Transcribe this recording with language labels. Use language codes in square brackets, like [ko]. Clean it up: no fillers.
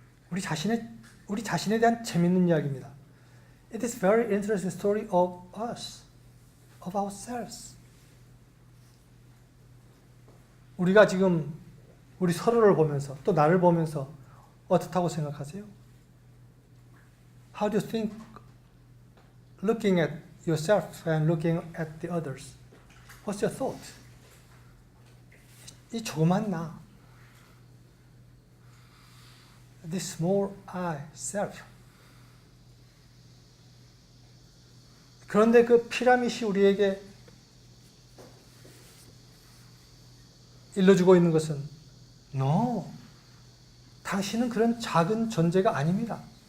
[ko] 우리 자신에 대한 재밌는 이야기입니다. [en] It is very interesting story of us, of ourselves. [ko] 우리가 지금 우리 서로를 보면서 또 나를 보면서 어떻다고 생각하세요? [en] How do you think looking at yourself and looking at the others? What's your thought? [ko] 이 조그만 나, [en] this small I, self. [ko] 그런데 그 피라미드이 우리에게 일러주고 있는 것은 No, 당신은 그런 작은 존재가 아닙니다.